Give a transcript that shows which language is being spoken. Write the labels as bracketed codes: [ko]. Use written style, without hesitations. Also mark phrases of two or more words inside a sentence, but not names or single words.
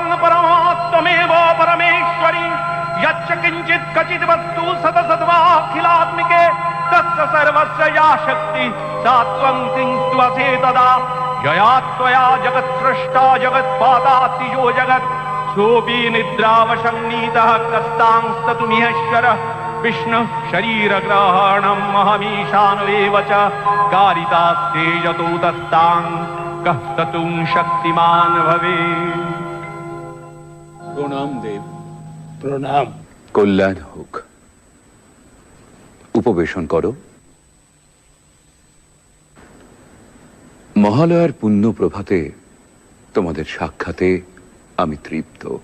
[sa] परमात्मेव परमेश्वरी यच्च किञ्चित् क्वचित् वस्तु सतसद्वाखिलात्मिके तस्य सर्वस्य या शक्ति सा त्वं किंस्त्वसे तदा यया त्वया जगत्सृष्टा जगत्पादातिजो जगत् सोऽपि निद्रावशन्नीतः कस्तांस्ततुमिहेश्वरः विष्णु शरीरग्रहणं महमीशानुरेव च कारितास्ते यतो तस्तां कः ततुं शक्तिमान् भवेत्। [bn] প্রণাম দেব। প্রণাম। কল্যাণ হোক। উপবেশন করো। মহালয়ার পুণ্য প্রভাতে তোমাদের সাক্ষাতে আমি তৃপ্ত।